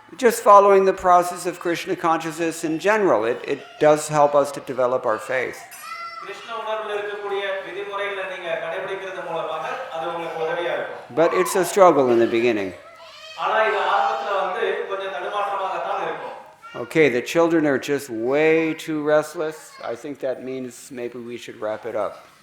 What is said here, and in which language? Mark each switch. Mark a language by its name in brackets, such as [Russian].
[English] Just following the process of Krishna consciousness in general, it does help us to develop our faith. [Tamil] Krishna உணர்வுல இருக்கக்கூடிய விதிமுறைகளை நீங்க கடைபிடிக்கிறது மூலமாக அது உங்களுக்கு உதவியா இருக்கும். [English] But it's a struggle in the beginning. [Tamil] ஆனா இது ஆரம்பத்துல வந்து கொஞ்சம் தடுமாற்றமாக தான் இருக்கும். [English] Okay, the children are just way too restless. I think that means maybe we should wrap it up.